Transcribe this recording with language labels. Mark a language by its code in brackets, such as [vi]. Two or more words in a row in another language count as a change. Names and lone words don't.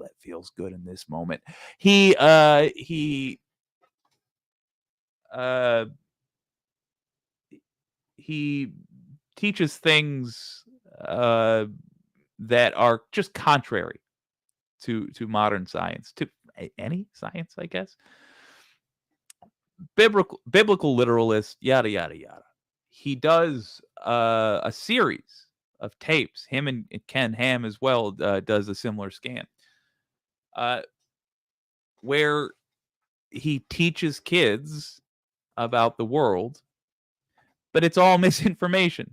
[en] That feels good in this moment. He teaches things that are just contrary to modern science, to any science, I guess. Biblical literalist, yada yada yada. He does a series of tapes. Him and Ken Ham as well does a similar scan, where he teaches kids about the world, but it's all misinformation.